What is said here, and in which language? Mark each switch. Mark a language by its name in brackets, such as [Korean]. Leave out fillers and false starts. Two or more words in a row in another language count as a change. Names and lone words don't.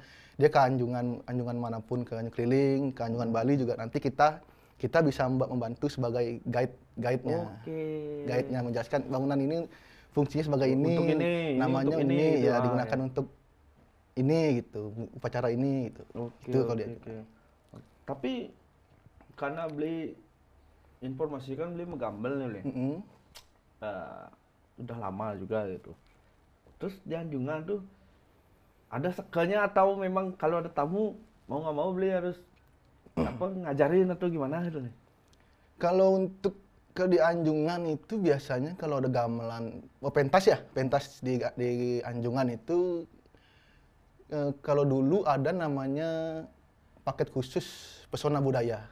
[Indonesian] Dia ke Anjungan manapun, ke keliling, ke Anjungan Bali juga nanti kita bisa membantu sebagai guide-nya. Guide-nya menjelaskan bangunan ini fungsinya sebagai ini, namanya ini ya digunakan untuk ini gitu, upacara ini gitu. Itu kalau dia. Tapi karena Bli informasi kan Bli megambel nih Bli. Udah lama juga gitu. Terus di Anjungan tuh ada sekanya atau memang kalau ada tamu mau nggak mau Bli harus ngajarin atau gimana gitu nih? Kalau untuk di Anjungan itu biasanya kalau ada gamelan, pentas di Anjungan itu kalau dulu ada namanya paket khusus pesona budaya.